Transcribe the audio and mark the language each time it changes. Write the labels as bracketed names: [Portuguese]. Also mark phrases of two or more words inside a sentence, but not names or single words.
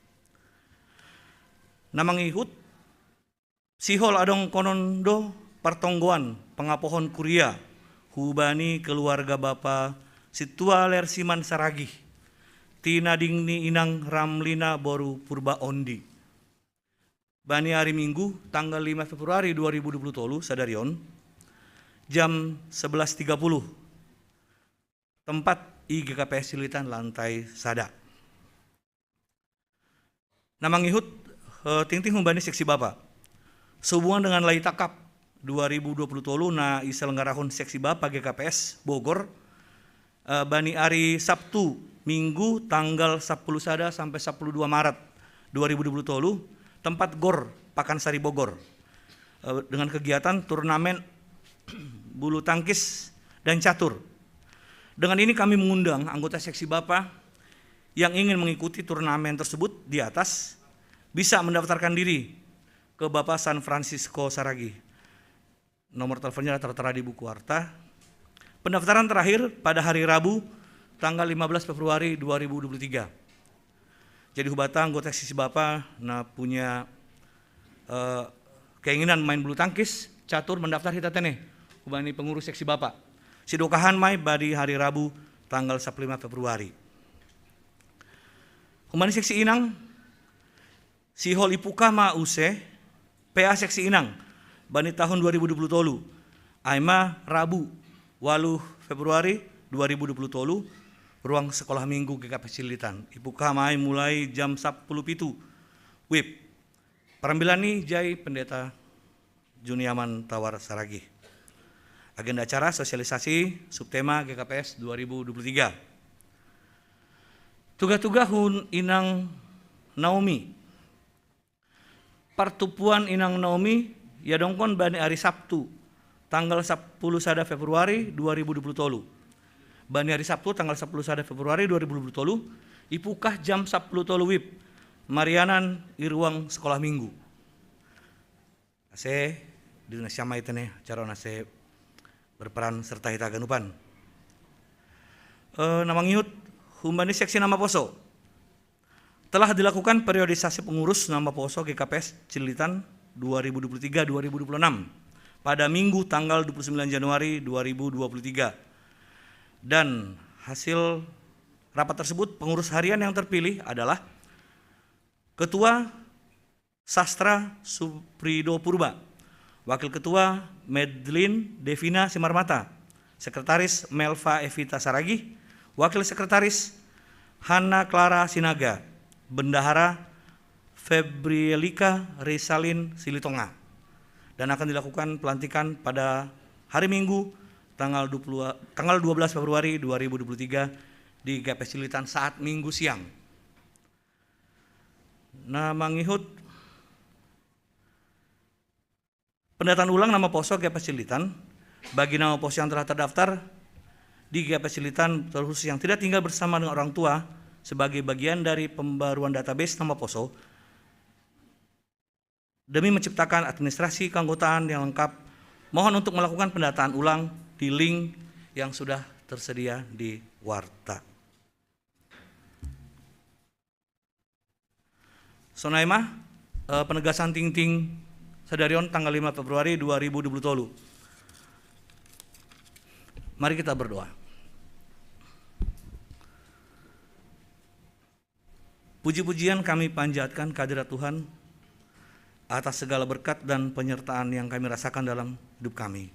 [Batak Simalungun] Namang ihut sihol adong konondo partonggoan pengapohon kuria hubani keluarga Bapa Situa Lersiman Saragih tina dingni inang Ramlina Boru Purba Ondi. Bani [Indonesian] hari Minggu tanggal 5 Februari [Batak Simalungun] 2020 tolu sadarion jam 11.30 tempat IGKPS Cililitan lantai sada. Namang ihut ting-ting humbani seksi Bapa. [Indonesian] Sehubungan dengan Lai Takap 2020 tolu na iselenggarahun seksi Bapa GKPS Bogor bani hari Sabtu Minggu tanggal 10 sada sampai 12 Maret 2020 tolu tempat GOR Pakansari Bogor dengan kegiatan turnamen bulu tangkis dan catur. Dengan ini kami mengundang anggota seksi Bapa yang ingin mengikuti turnamen tersebut di atas bisa mendaftarkan diri ke Bapak San Francisco Saragih. Nomor teleponnya tertera di buku harta. Pendaftaran terakhir pada hari Rabu tanggal 15 Februari 2023. Jadi hubata anggota seksi Bapa nah punya keinginan main bulu tangkis, catur mendaftar [Batak Simalungun] hita tene. Hubani pengurus seksi Bapa. Sidokahan mai badi hari Rabu tanggal 15 Februari. Hubani seksi Inang Sihol Ipuka Ma Use PA seksi Inang bani tahun 2020 tolu. Aima Rabu 8 Februari 2020 tolu ruang sekolah minggu GKPS Cililitan. Ipuka mai mulai jam 10 pitu. WIB Perambilani Jai Pendeta Juniaman Tawar Saragih. [Indonesian] Agenda acara sosialisasi subtema GKPS 2023. [Batak Simalungun] Tugas-tugas hun Inang Naomi. Pertupuan Inang Naomi ya dongkon bani [Indonesian] hari Sabtu tanggal 10 [Batak Simalungun] sada Februari 2020 tolu. Bani hari Sabtu tanggal 10 sada Februari 2020 tolu ipukah jam 10 tolu WIB Marianan Iruang sekolah minggu. Ase di nasyama itene acara nase [Indonesian] berperan serta [Batak Simalungun] hita ganupan. Namang iut humbani seksi nama poso. [Indonesian] Telah dilakukan periodisasi pengurus nama poso GKPS Cililitan 2023-2026 pada Minggu tanggal 29 Januari 2023. Dan hasil rapat tersebut pengurus harian yang terpilih adalah Ketua Sastra Suprido Purba, Wakil Ketua Medlin Devina Simarmata, Sekretaris Melva Evita Saragih, Wakil Sekretaris Hana Clara Sinaga, Bendahara Febrielika Resalin Silitonga. Dan akan dilakukan pelantikan pada hari Minggu tanggal 12 Februari 2023 di GKPS Cililitan saat Minggu siang. Nah, mangihut pendataan ulang nama poso GKPS Cililitan bagi nama poso yang telah terdaftar di GKPS Cililitan terkhusus yang tidak tinggal bersama dengan orang tua sebagai bagian dari pembaruan database nama poso demi menciptakan administrasi keanggotaan yang lengkap. Mohon untuk melakukan pendataan ulang di link yang sudah tersedia di warta. [Batak Simalungun] Sonaima penegasan ting-ting sadarion tanggal 5 Februari 2020 tolu. [Indonesian] Mari kita berdoa. Puji-pujian kami panjatkan kehadirat Tuhan atas segala berkat dan penyertaan yang kami rasakan dalam hidup kami.